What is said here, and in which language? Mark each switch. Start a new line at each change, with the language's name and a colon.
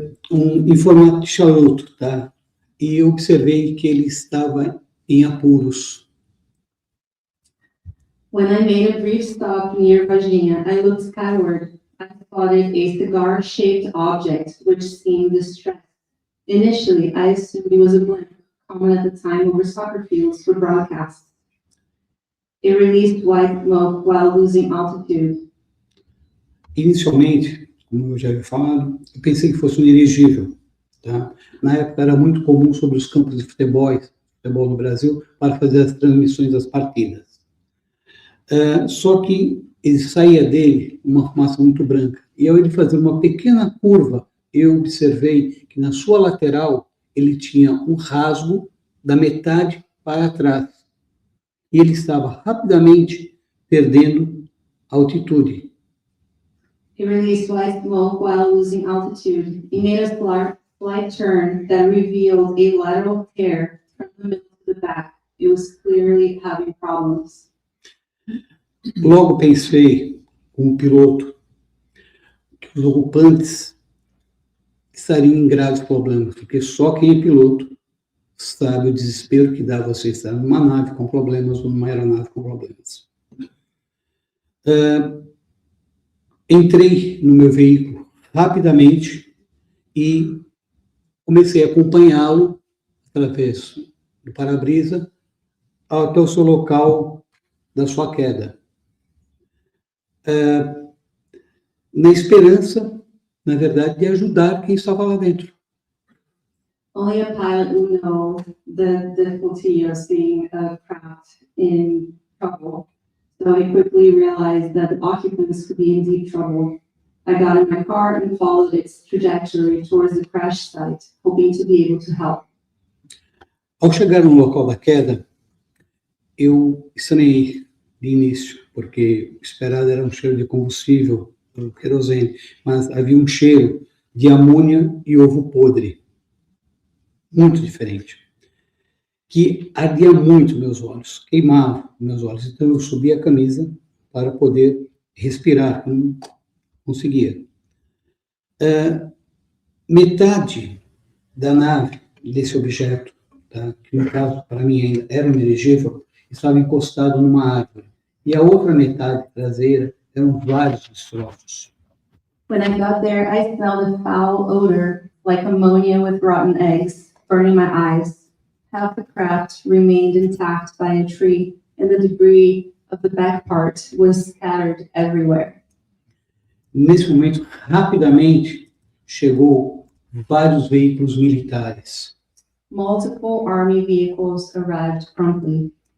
Portuguese: Em formato de charuto, tá? E eu observei que ele estava em apuros.
English: When I made a brief stop near Varginha, I looked skyward. I spotted a cigar-shaped object which seemed distressed. Initially, I assumed it was a blimp, common at the time over soccer fields for broadcasts. It released white smoke while losing altitude.
Portuguese: Inicialmente, como eu já havia falado, eu pensei que fosse um dirigível. Tá? Na época era muito comum sobre os campos de futebol no Brasil, para fazer as transmissões das partidas. Só que ele saía dele uma fumaça muito branca. E ao ele fazer uma pequena curva, eu observei que na sua lateral ele tinha um rasgo da metade para trás. E ele estava rapidamente perdendo altitude.
English: It released white smoke while losing altitude. It made a slight turn that revealed a lateral tear from the middle to the back. It was clearly having problems.
Portuguese: Logo pensei, como piloto, que os ocupantes estariam em graves problemas, porque só quem é piloto sabe o desespero que dá você estar numa nave com problemas ou numa aeronave com problemas. Entrei no meu veículo rapidamente e comecei a acompanhá-lo através do para-brisa até o seu local da sua queda. Na esperança, na verdade, de ajudar quem estava lá dentro.
English: Only a pilot will know the difficulty of seeing a craft in trouble. So I quickly realized that the occupants could be in deep trouble. I got in my car and followed its trajectory towards the crash site, hoping to be able to help.
Portuguese: Ao chegar no local da queda, eu estranhei de início, porque o esperado era um cheiro de combustível, querosene, mas havia um cheiro de amônia e ovo podre, muito diferente, que ardia muito meus olhos, queimava meus olhos. Então eu subi a camisa para poder respirar, não conseguia. Metade da nave, desse objeto, tá, que no caso para mim ainda era um dirigível, estava encostado numa árvore. E a outra metade traseira eram vários destroços.
English: When I got there, I smelled a foul odor, like ammonia with rotten eggs, burning my eyes. Half the craft remained intact by a tree, and the debris of the back part was scattered everywhere.
Portuguese: Nesse momento, rapidamente, chegou vários veículos militares.
English: Multiple army vehicles arrived promptly.